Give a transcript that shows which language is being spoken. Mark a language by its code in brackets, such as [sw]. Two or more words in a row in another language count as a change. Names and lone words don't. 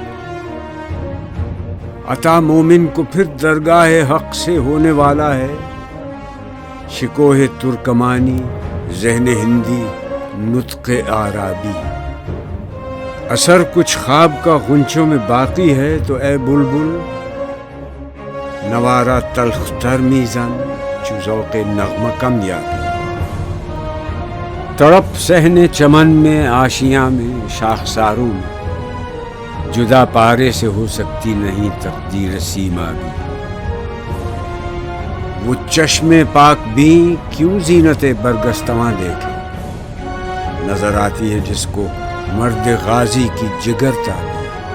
[ur] عطا مومن کو پھر درگاہ حق سے ہونے والا ہے، شکوہ ترکمانی ذہن ہندی نطق عربی، اثر کچھ خواب کا غنچوں میں باقی ہے تو اے بلبل [fa] نوارا تلخ تر میزن چو ذوق نغمہ کم یابی، [ur] تڑپ صحن چمن میں آشیاں میں شاخساروں میں، جدا پارے سے ہو سکتی نہیں تقدیر سیما بھی، وہ چشم پاک بھی کیوں زینت برگستواں دیکھے، نظر آتی ہے جس کو مرد غازی کی جگر تابی،